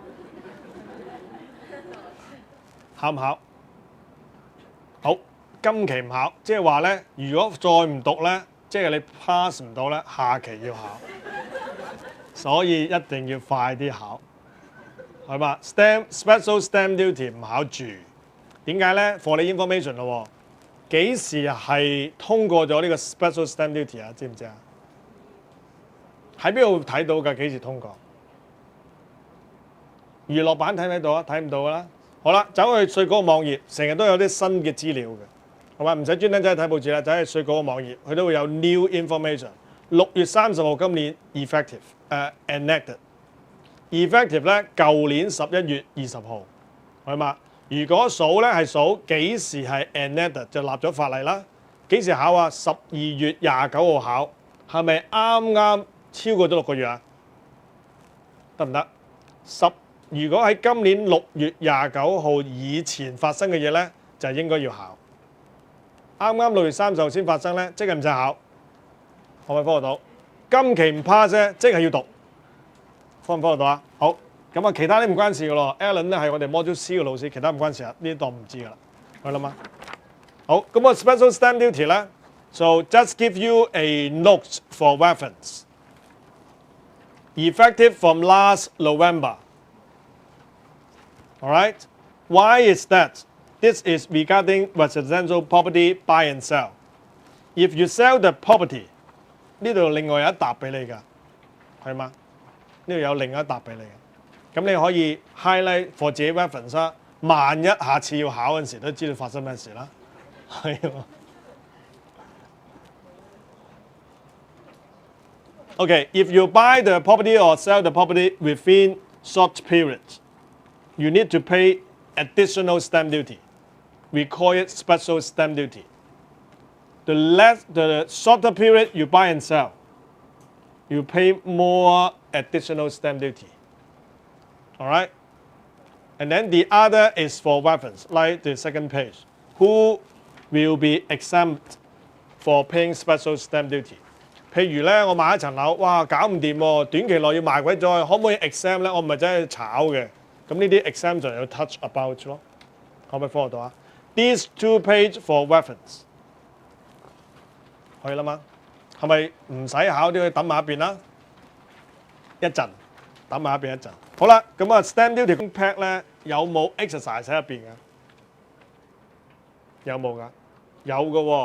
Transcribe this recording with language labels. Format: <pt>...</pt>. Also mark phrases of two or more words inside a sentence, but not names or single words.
<yue>考唔考？好，今期唔考，即係話咧，如果再唔讀咧，即係你 pass 唔到咧，下期要考，所以一定要快啲考，係嘛 ？</yue> <en>Special stamp duty</en> <yue>唔考住，點解咧 ？For 你 information 咯，幾時係通過咗呢個</yue> <en>special stamp duty</en> <yue>啊？知唔知啊？喺邊度睇到㗎？幾時通過？娛樂版睇唔睇到啊？睇唔到㗎啦。好啦，走去稅局個網頁，成日都有啲新嘅資料嘅，係嘛？唔使專登走去睇報紙啦，走去稅局個網頁，佢都會有</yue> <en>new information。</en> <yue>6 月30號今年</yue> <en>effective，enacted。effective</en> <yue>咧，舊年11月20號係嘛？如果數咧係數幾時係 enacted 就立咗法例啦。幾時考啊？12月29號考，係咪啱啱超過咗6個月啊？得唔得？如果喺今年6月29號以前發生嘅嘢咧，就應該要考。啱啱6月30號先發生咧，即係唔使考，可唔可以 follow 到？今期唔 pass 啫，即係要讀， follow 唔 follow 到啊？好，咁啊，其他啲唔關事嘅咯。Alan 咧係我哋 Module C 嘅老師，其他唔關事啊，呢啲當唔知㗎啦，係啦嘛。好，咁個</yue> <en>special stamp duty 咧 ，so just give you a note for reference. Effective from last November. All right. Why is that? This is regarding residential property buy and sell. If you sell the property,</en> <yue>呢度另外有一沓俾你㗎，係嘛？呢度有另一沓俾你嘅，咁你可以</yue> <en>highlight for</en> <yue>自己 reference 啦。萬一下次要考嗰陣時，都知道發生咩事啦。</yue> <en>係啊。Okay, if you buy the property or sell the property within short periods, you need to pay additional stamp duty. We call it special stamp duty. The shorter period you buy and sell, you pay more additional stamp duty. All right? And then the other is for reference, like the second page. Who will be exempt for paying special stamp duty?</en> <yue>譬如咧，我買一層樓，哇，搞唔掂喎，短期內要賣鬼咗，可唔可以 exempt 咧？我唔係真係炒嘅，咁呢啲 exempt 就有</yue> <en>touch about</en> <yue>咯，可唔可以 follow 到啊 ？</yue> <en>These two page for reference，</en> <yue>可以啦嘛？係咪唔使考都要等埋一邊啦？一陣，等埋一邊一陣。好啦，咁啊</yue> <en>stamp duty pack</en> <yue>咧有冇 exercise 喺入邊嘅？有冇㗎？有嘅喎。</yue>